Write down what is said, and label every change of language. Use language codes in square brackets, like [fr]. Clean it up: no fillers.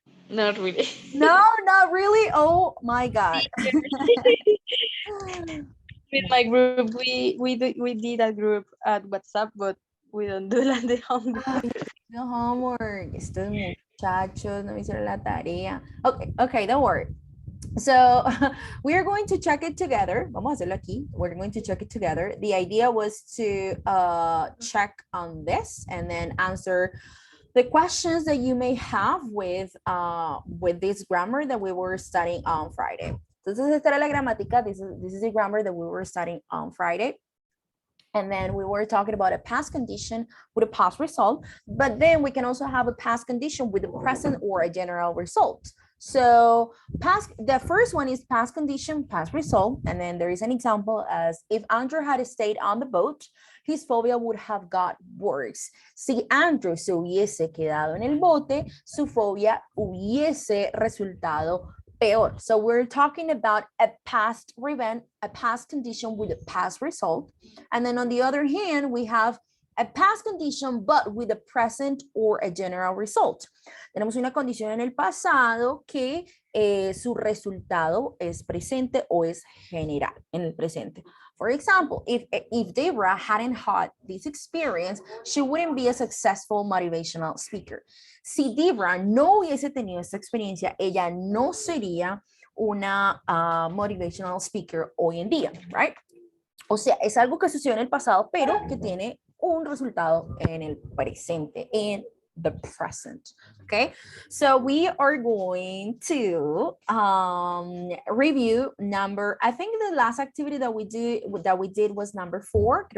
[en] Not really. No, not really. Oh my God. With my group, we did a group at WhatsApp, but we don't do like the homework. No homework. [es] Estos muchachos no hicieron la tarea. [en] Okay, don't worry. So we are going to check it together. [es] Vamos a hacerlo aquí. [en] We're going to check it together. The idea was to check on this and then answer the questions that you may have with this grammar that we were studying on Friday. [es] Entonces, esta era la gramática. [en] This is the grammar that we were studying on Friday. And then we were talking about a past condition with a past result, but then we can also have a past condition with a present or a general result. So the first one is past condition, past result. And then there is an example as if Andrew had stayed on the boat, his phobia would have got worse. [es] Si Andrew se hubiese quedado en el bote, su fobia hubiese resultado peor. [en] So we're talking about a past event, a past condition with a past result. And then on the other hand, we have a past condition, but with a present or a general result. [es] Tenemos una condición en el pasado que su resultado es presente o es general en el presente. [en] For example, if Deborah hadn't had this experience, she wouldn't be a successful motivational speaker. [es] Si Deborah no hubiese tenido esta experiencia, ella no sería una motivational speaker hoy en día, right? O sea, es algo que sucedió en el pasado, pero que tiene un resultado en el presente, [en] in the present. Okay, so we are going to review I think the last activity that we did was number 4.